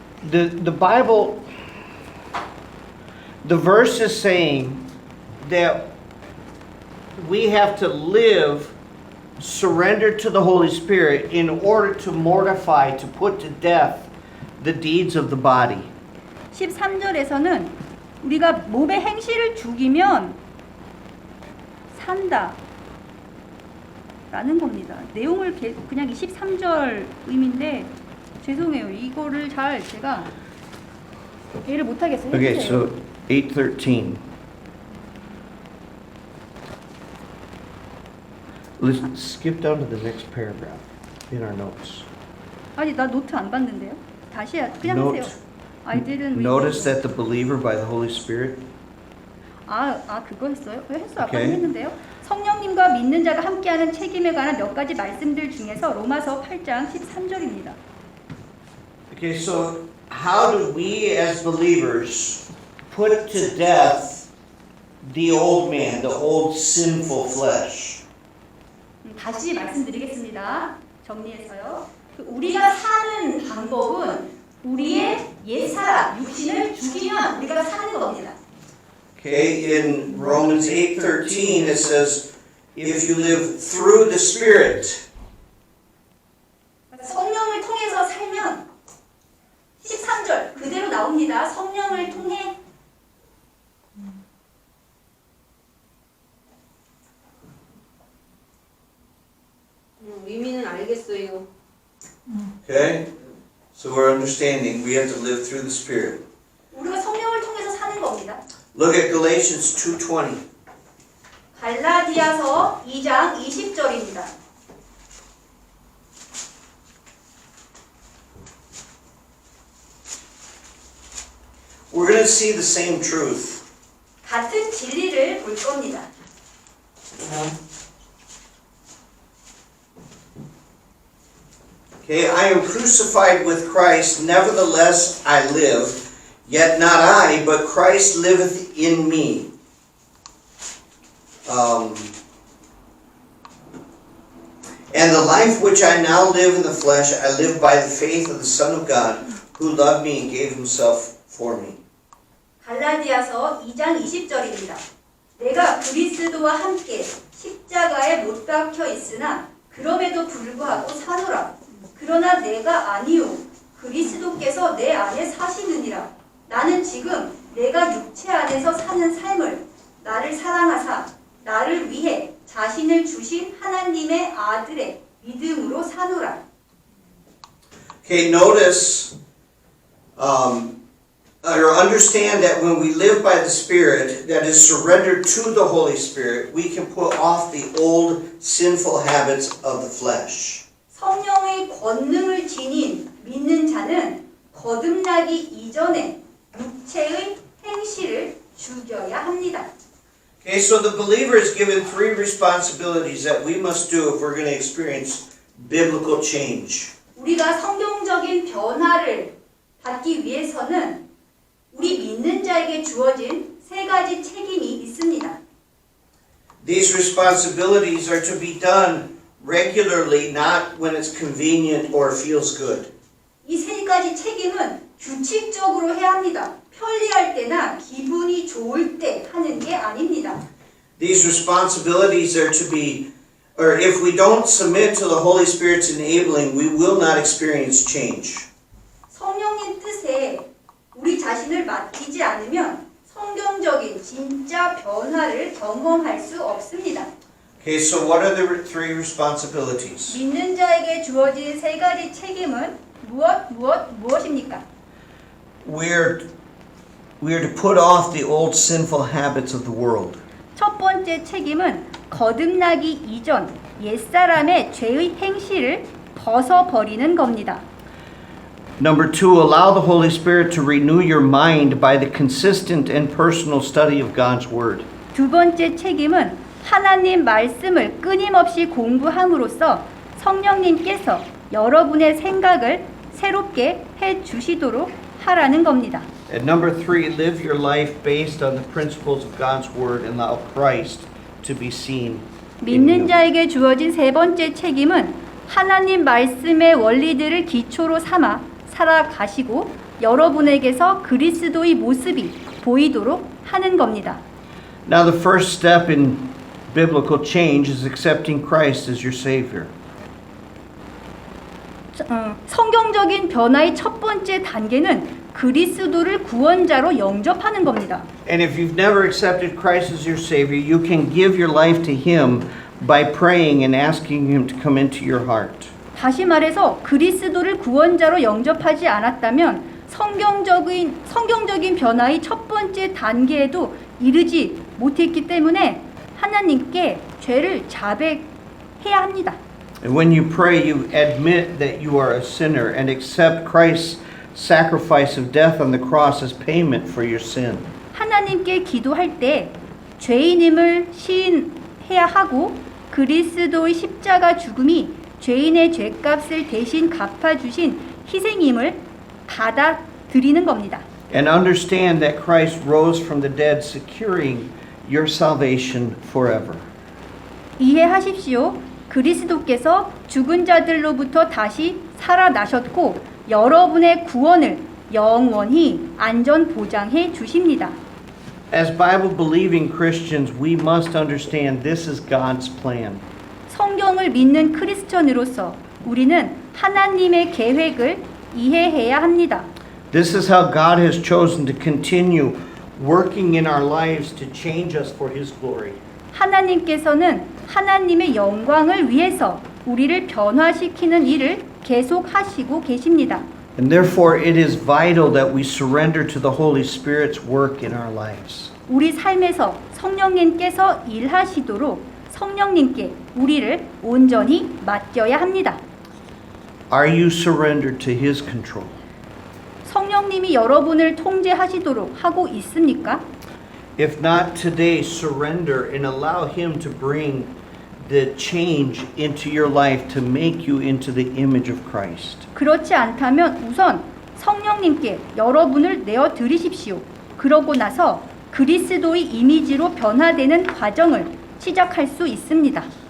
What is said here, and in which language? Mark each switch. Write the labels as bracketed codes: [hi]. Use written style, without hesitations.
[en] The Bible, the verse is saying that we have to live surrendered to the Holy Spirit in order to mortify, to put to death the deeds of the body. [ko] 13절에서는 우리가 몸의 행실을 죽이면 산다 라는 겁니다. 내용을 그냥 23절 의미인데 죄송해요. 이거를 잘 제가 이해를 못하겠어요. [en] Okay, [ko] 해주세요. [en] so 8:13. Let's skip down to the next paragraph in our notes. [ko] 아니 나 노트 안 봤는데요. 다시 그냥 [en] Note. [ko] 하세요. [en] I didn't read Notice it. that the believer by the Holy Spirit. [ko] 그거 했어요? 왜 했어? 아까 오케이. 했는데요. 성령님과 믿는 자가 함께하는 책임에 관한 몇 가지 말씀들 중에서 로마서 8장 13절입니다. [en] Okay, so how do we as believers put to death the old man, the old sinful flesh? [ko] 다시 말씀드리겠습니다. 정리해서요. 우리가 사는 방법은 우리의 옛사람, 육신을 죽이면 우리가 사는 겁니다. [en] Okay, in Romans 8:13 it says, if you live through the Spirit, [ko] 성령을 통해서 살면 13절 그대로 나옵니다. 성령을 통해 의미는 알겠어요. [en] okay? So we're understanding we have to live through the Spirit. [ko] 우리가 성령을 통해서 사는 겁니다. [en] Look at Galatians 2:20. [ko] 갈라디아서 2장 20절입니다. [en] We're going to see the same truth. [ko] 같은 진리를 볼 겁니다. [en] Okay, I am crucified with Christ, nevertheless I live, yet not I, but Christ liveth in me. And the life which I now live in the flesh, I live by the faith of the Son of God, who loved me and gave himself for me. [ko] 갈라디아서 2장 20절입니다. 내가 그리스도와 함께 십자가에 못 박혀 있으나 그럼에도 불구하고 사노라. 그러나 내가 아니요 그리스도께서 내 안에 사시느니라. 나는 지금 내가 육체 안에서 사는 삶을 나를 사랑하사 나를 위해 자신을 주신 하나님의 아들의 믿음으로 사노라. [en] Okay, notice or understand that when we live by the Spirit, that is surrendered to the Holy Spirit, we can put off the old sinful habits of the flesh. [ko] 성령의 권능을 지닌 믿는 자는 거듭나기 이전에 육체의 행실을 죽여야 합니다. [en] Okay, so the believer is given three responsibilities that we must do if we're going to experience biblical change. [ko] 우리가 성경적인 변화를 받기 위해서는 우리 믿는 자에게 주어진 세 가지 책임이 있습니다. [en] These responsibilities are to be done regularly, not when it's convenient or feels good. [ko] 이 세 가지 책임은 규칙적으로 해야 합니다. 편리할 때나 기분이 좋을 때 하는 게 아닙니다. [en] These responsibilities are to be, or if we don't submit to the Holy Spirit's enabling, we will not experience change. [ko] 성령님 뜻에 우리 자신을 맡기지 않으면 성경적인 진짜 변화를 경험할 수 없습니다. [en] Okay, so what are the three responsibilities? [ko] 믿는 자에게 주어진 세 가지 책임은 무엇입니까? [en] We're to put off the old sinful habits of the world. [ko] 첫 번째 책임은 거듭나기 이전 옛사람의 죄의 행실을 벗어버리는 겁니다. [en] Number two, allow the Holy Spirit to renew your mind by the consistent and personal study of God's Word. [ko] 두 번째 책임은 하나님 말씀을 끊임없이 공부함으로써 성령님께서 여러분의 생각을 새롭게 해 주시도록 하라는 겁니다. [en] And number three, live your life based on the principles of God's Word and allow Christ to be seen in [ko] 믿는 [en] you. [ko] 자에게 주어진 세 번째 책임은 하나님 말씀의 원리들을 기초로 삼아 살아가시고 여러분에게서 그리스도의 모습이 보이도록 하는 겁니다. [en] Now the first step in biblical change is accepting Christ as your Savior. [ko] 성경적인 변화의 첫 번째 단계는 그리스도를 구원자로 영접하는 겁니다. [en] And if you've never accepted Christ as your Savior, you can give your life to Him by praying and asking Him to come into your heart. [ko] 다시 말해서 그리스도를 구원자로 영접하지 않았다면 성경적인 변화의 첫 번째 단계에도 이르지 못했기 때문에 하나님께 죄를 자백해야 합니다. [en] And when you pray, you admit that you are a sinner and accept Christ's sacrifice of death on the cross as payment for your sin. [ko] 하나님께 기도할 때 죄인임을 시인해야 하고 그리스도의 십자가 죽음이 죄인의 죄값을 대신 갚아주신 희생임을 받아들이는 겁니다. [en] And understand that Christ rose from the dead, securing your salvation forever. [ko] 이해하십시오. 그리스도께서 죽은 자들로부터 다시 살아나셨고 여러분의 구원을 영원히 안전 보장해 주십니다. [en] As Bible-believing Christians, we must understand this is God's plan. [ko] 성경을 믿는 크리스천으로서 우리는 하나님의 계획을 이해해야 합니다. [en] This is how God has chosen to continue working in our lives to change us for His glory. [ko] 하나님께서는 하나님의 영광을 위해서 우리를 변화시키는 일을 계속하시고 계십니다. [en] And therefore, it is vital that we surrender to the Holy Spirit's work in our lives. [ko] 우리 삶에서 성령님께서 일하시도록 성령님께 우리를 온전히 맡겨야 합니다. [en] Are you surrendered to His control? [ko] 성령님이 여러분을 통제하시도록 하고 있습니까? [en] If not today, surrender and allow Him to bring the change into your life to make you into the image of Christ. [ko] 그렇지 않다면 우선 성령님께 여러분을 내어 드리십시오. 그러고 나서 그리스도의 이미지로 변화되는 과정을 시작할 수 있습니다.